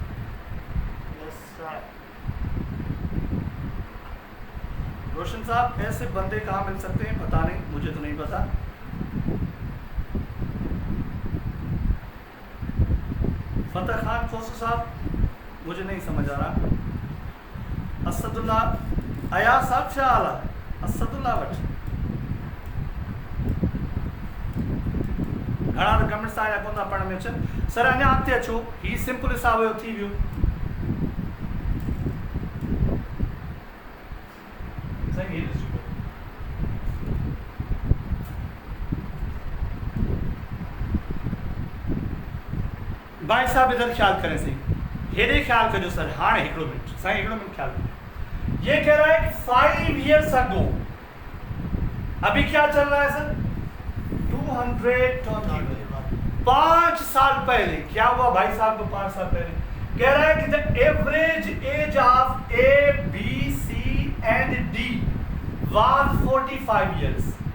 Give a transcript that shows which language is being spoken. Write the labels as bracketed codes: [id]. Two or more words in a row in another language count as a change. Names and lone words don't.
[ur] روشن صاحب، ایسے بندے کہاں مل سکتے ہیں پتا نہیں، مجھے تو نہیں پتا. فتح خان کھوسو صاحب، مجھے نہیں سمجھ آ رہا. اسد اللہ ایا صاحب کیا حال ہے? [sd] असदुल्ला वट घणा कमेंट्स आया कोन था पढ़ में सर, अञा अॻिते अचो, ही सिंपल हिसाब हुयो, थी वियो। [ur] صحیح ہے، بھائی صاحب ادھر خیال کریں صحیح, [sd] हेॾे ख्याल कजो सर। हाँ हिकिड़ो मिनट साईं, हिकिड़ो मिनट ख्याल कजो। [ur] یہ کہہ رہا ہے کہ [en] 5 years ago, [ur] ابھی کیا چل رہا ہے سر? 220، 5 سال پہلے کیا ہوا بھائی صاحب کو? 5 سال پہلے کہہ رہا ہے کہ [en] the average age of A B C and D was 45 years।